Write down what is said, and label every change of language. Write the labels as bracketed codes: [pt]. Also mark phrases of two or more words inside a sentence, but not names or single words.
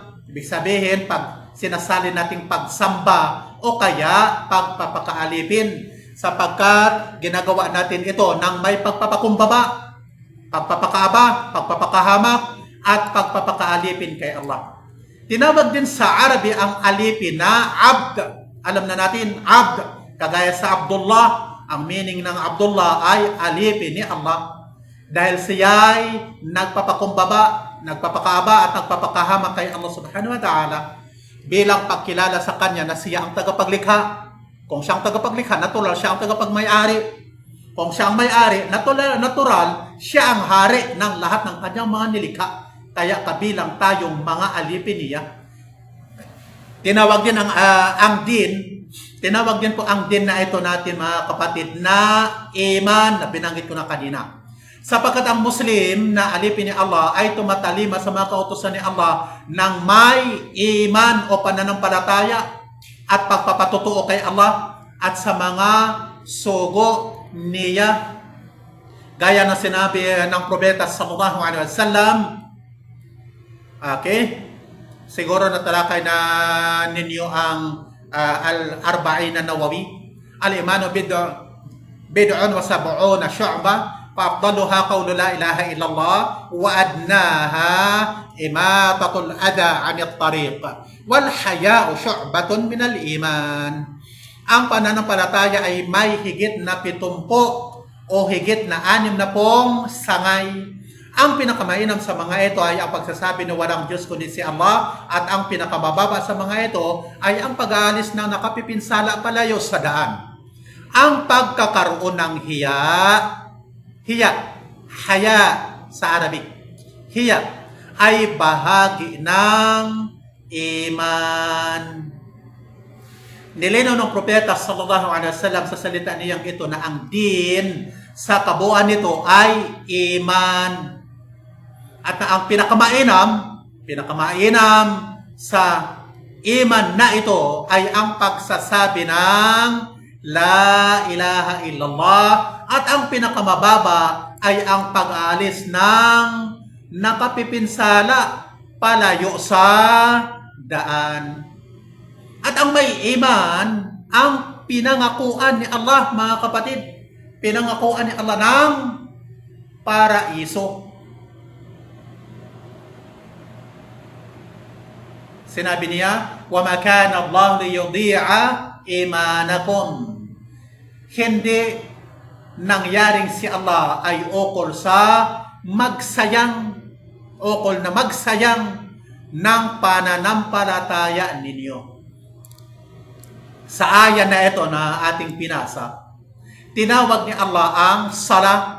[tl] Ibig sabihin, pag sinasali nating pagsamba o kaya pagpapakaalipin, sapagkat ginagawa natin ito ng may pagpapakumbaba, pagpapakaaba, pagpapakahamak, at pagpapakaalipin kay Allah. Tinawag din sa Arabi ang alipin na abd. Alam na natin, abd, kagaya sa Abdullah, ang meaning ng Abdullah ay alipin ni Allah. Dahil siya'y nagpapakumbaba, nagpapakaaba at nagpapakahamak kay Allah [ar] سبحانه وتعالى [tl] bilang pagkilala sa Kanya na siya ang tagapaglikha. Kung siya ang tagapaglikha, natural siya ang tagapagmay-ari. Kung siya ang may-ari, natural siya ang hari ng lahat ng kanyang mga nilikha. Kaya kabilang tayong mga alipin niya. Tinawag din ang din, tinawag din po ang din na ito natin mga kapatid na iman, na binanggit ko na kanina. Sapagkat ang Muslim na alipin ni Allah ay tumatalima sa mga kautusan ni Allah ng may iman o pananampalataya at pagpapatutuo kay Allah at sa mga sugo niya. Gaya na sinabi ng propeta [ar] صلى الله عليه وسلم. [tl] Okay? Siguro natalakay na ninyo ang al-arba'in na Nawawi. [ar] الإيمان بضع وسبعون شعبة فأفضلها قول لا إله إلا الله وأدناها إماطة الأذى عن الطريق والحياء شعبة من الإيمان. [tl] Ang pananampalataya ay may higit na 70 o higit na 60 sangay. Ang pinakamainam sa mga ito ay ang pagsasabi na walang Diyos kundi si Allah, at ang pinakamababa sa mga ito ay ang pag-aalis ng nakapipinsala palayo sa daan. Ang pagkakaroon ng haya sa Arabic, hiya ay bahagi ng iman. Nilinaw ng propeta [ar] صلى الله عليه وسلم [tl] sa salita niyang ito na ang din sa kabuuan nito ay iman. At na ang pinakamainam sa iman na ito ay ang pagsasabi ng [ar] لا إله إلا الله, [tl] at ang pinakamababa ay ang pag-aalis ng nakapipinsala palayo sa daan. At ang may iman, ang pinangakuan ni Allah, mga kapatid, pinangakuan ni Allah ng paraiso. Sinabi niya, [ar] وَمَا كَانَ اللَّهُ لِيُضِيعَ إِيمَانَكُمْ. [tl] Hindi nangyaring si Allah ay ukol sa magsayang, ukol na magsayang ng pananampalataya ninyo. Sa aya na ito na ating pinasa, tinawag ni Allah ang sala.